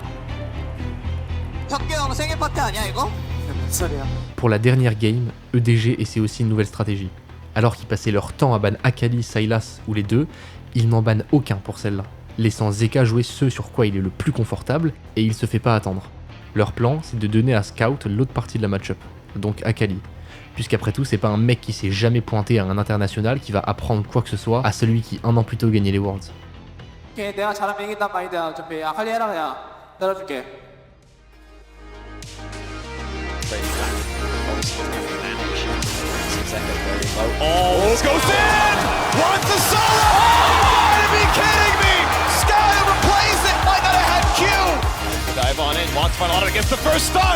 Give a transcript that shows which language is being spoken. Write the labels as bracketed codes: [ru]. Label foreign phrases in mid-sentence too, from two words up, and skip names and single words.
[ko] 혁기 형 생일 파티 아니야 이거? 무슨 소리야? [fr] Pour la dernière game, EDG essaie aussi une nouvelle stratégie. Alors qu'ils passaient leur temps à ban Akali, Sylas ou les deux, ils n'en bannent aucun pour celle-là, laissant Zeka jouer ce sur quoi il est le plus confortable et il se fait pas attendre. Leur plan, c'est de donner à Scout l'autre partie de la match-up, donc Akali. Puisqu'après tout, c'est pas un mec qui s'est jamais pointé à un international qui va apprendre quoi que ce soit à celui qui un an plus tôt gagnait les Worlds. [ko] 오케이, 내가 잘하면 이긴단 마인드야. 어차피 아칼리 해라 그냥. 내려줄게. [en] Oh, this goes in! Wants the solo! Oh, you gotta be kidding me! Sky replays it! Might not have had Q! Dive on in, wants fun on it against the first stun!